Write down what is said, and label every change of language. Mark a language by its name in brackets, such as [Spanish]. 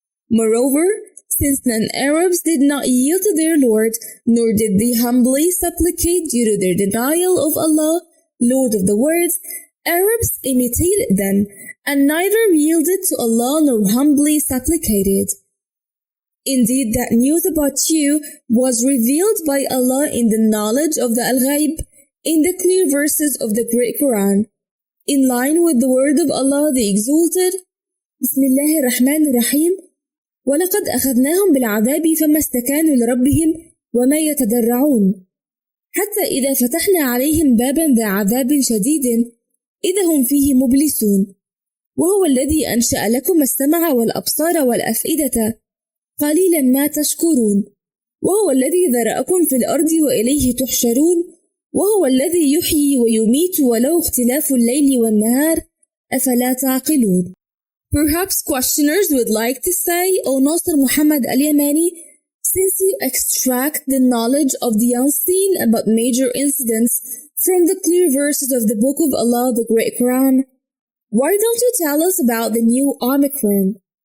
[English] Moreover, since non-Arabs did not yield to their Lord, nor did they humbly supplicate due to their denial of Allah, Lord of the words, Arabs imitated them, and neither yielded to Allah nor humbly supplicated. Indeed, that news about you was revealed by Allah in the knowledge of the Al-Ghaib, in the clear verses of the Great Quran, in line with the word of Allah the Exalted. [Arabic] Bismillahir Rahmanir Rahim. وَلَقَدْ أَخَذْنَاهُمْ بِالْعَذَابِ فَمَا اسْتَكَانُوا لِرَبِّهِمْ وَمَا يَتَضَرَّعُونَ حتى إذا فتحنا عليهم بابا ذا عذاب شديد إذا هم فيه مبلسون وهو الذي أنشأ لكم السمع والأبصار والأفئدة قليلا ما تشكرون وهو الذي ذرأكم في الأرض وإليه تحشرون وهو الذي يحيي ويميت وله اختلاف الليل والنهار أفلا تعقلون. [English] Perhaps questioners would like to say, O Nasser Mohammed Al-Yamani, since you extract the knowledge of the unseen about major incidents from the clear verses of the Book of Allah, the Great Quran, why don't you tell us about the new Omicron?